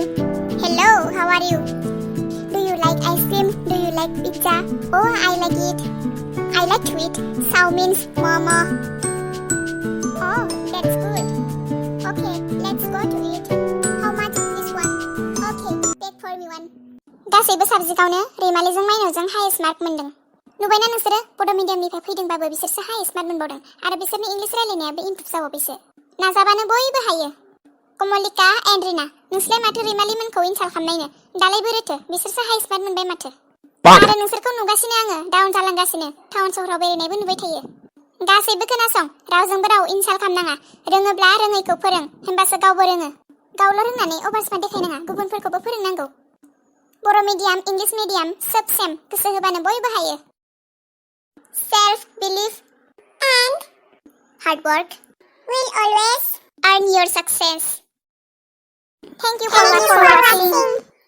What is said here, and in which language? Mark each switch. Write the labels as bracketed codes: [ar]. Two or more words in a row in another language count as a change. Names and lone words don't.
[en] Hello, how are you? Do you like ice cream? Do you like pizza? Oh, I like it. I like to eat chow means momo. Oh, that's good. Okay, let's go to eat. How much is this one? Okay, take for me one. [brx] गासैबो साबजेक्टआवनो रैमालिजों माइनावजों [en] highest mark [brx] मोनदों नुबायना नोंसोरो बड' मिडियामनिफ्राय फैदोंबाबो बिसोरसो [en] highest mark [brx] मोनबावदों आरो बिसोरनि इंलिश रायलायनायाबो इमप्रुभ जाबावबायसो नाजाबानो बयबो हायो कमलिका एन्ड रिना नोंसोरलाय माथो रैमालिमोनखौ इनसाल्ट खालामनायनो दालाय बोरैथो बिसोरसो [en] highest mark [brx] मोनबाय माथो आरो नोंसोरखौ नुगासिनो आङो डाउन जालांगासिनो टाउन सहराव बेरायनायबो नुबाय थायो गासैबो खोनासं रावजोंबो राव इनसाल्ट खालामनाङा रोङोब्ला रोङैखौ फोरों होनबासो गावबो रोङो गावल' रोंनानै [en] over smart [brx] देखायनाङा गुबुनफोरखौबो फोरोंनांगौ बर' [en] medium English medium [brx] सब सेम गोसो होबानो बयबो हायो [en] self belief and hard work will always earn your success. Thank you for watching.